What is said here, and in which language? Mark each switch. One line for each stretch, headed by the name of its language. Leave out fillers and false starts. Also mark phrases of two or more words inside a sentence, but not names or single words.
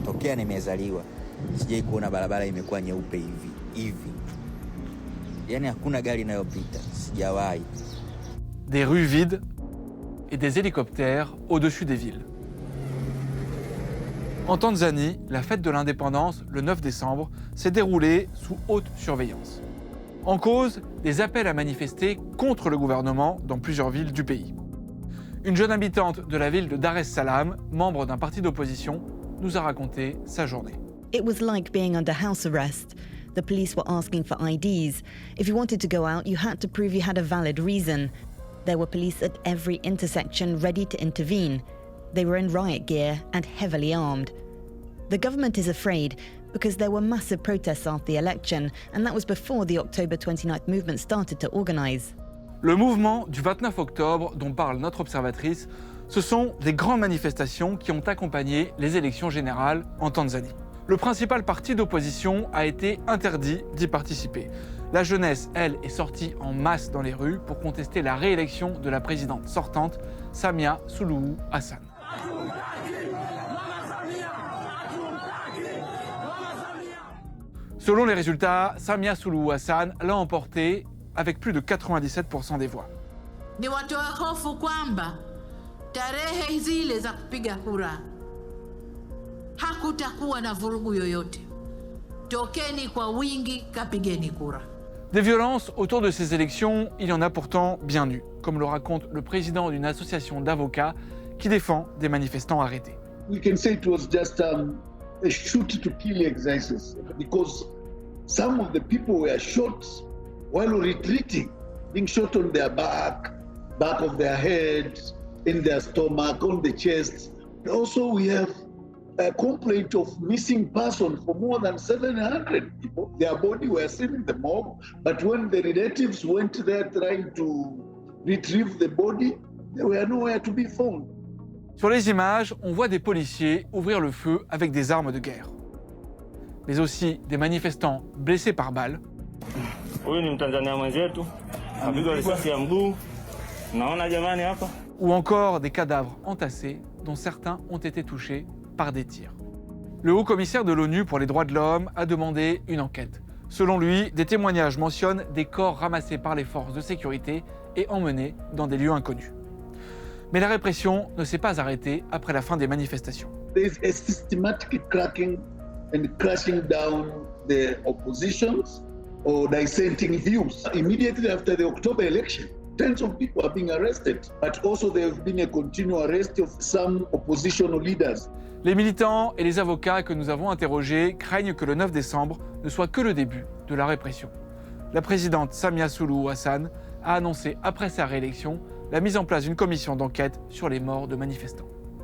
Swahili: tokea nimezaliwa sijai kuona barabara imekuwa nyeupe hivi. Yaani hakuna gari inayopita, sijawahi.
French: Des rues vides et des hélicoptères au-dessus des villes. En Tanzanie, la fête de l'indépendance, le 9 décembre, s'est déroulée sous haute surveillance. En cause, des appels à manifester contre le gouvernement dans plusieurs villes du pays. Une jeune habitante de la ville de Dar es Salaam, membre d'un parti d'opposition, nous a raconté sa journée.
English: It was like being under house arrest. The police were asking for IDs. If you wanted to go out, you had to prove you had a valid reason. There were police at every intersection ready to intervene. They were in riot gear and heavily armed. The government is afraid because there were massive protests after the election, and that was before the October 29th movement started to organize.
French: Le mouvement du 29 octobre dont parle notre observatrice, ce sont des grandes manifestations qui ont accompagné les élections générales en Tanzanie. Le principal parti d'opposition a été interdit d'y participer. La jeunesse, elle, est sortie en masse dans les rues pour contester la réélection de la présidente sortante, Samia Suluhu Hassan. Selon les résultats, Samia Suluhu Hassan l'a emporté avec plus de 97% des voix.
Swahili: Ni watoe hofu kwamba tarehe zile za kupiga kura hakutakuwa na vurugu yoyote. Tokeni kwa wingi, kapigeni kura.
French: Des violences autour de ces élections, il y en a pourtant bien eu, comme le raconte le président d'une association d'avocats qui défend des manifestants arrêtés.
English: We can say it was just a shoot-to-kill exercise because some of the people were shot while retreating, being shot on their back of their head, in their stomach, on the chest. Also, we have a complaint of missing person for more than 700 people. Their body were seen in the morgue, but when the relatives went there trying to retrieve the body, they were nowhere to be found.
French: Sur les images, on voit des policiers ouvrir le feu avec des armes de guerre. Mais aussi des manifestants blessés par balles. Ou encore des cadavres entassés dont certains ont été touchés par des tirs. Le haut-commissaire de l'ONU pour les droits de l'homme a demandé une enquête. Selon lui, des témoignages mentionnent des corps ramassés par les forces de sécurité et emmenés dans des lieux inconnus. Mais la répression ne s'est pas arrêtée après la fin des manifestations.
English: There is a systematic cracking and crashing down the oppositions or dissenting views. Immediately after the October election, tens of people are being arrested, but also there have been a continual arrest of some oppositional leaders.
French: Les militants et les avocats que nous avons interrogés craignent que le 9 décembre ne soit que le début de la répression. La présidente Samia Suluhu Hassan a annoncé après sa réélection la mise en place d'une commission d'enquête sur les morts de manifestants.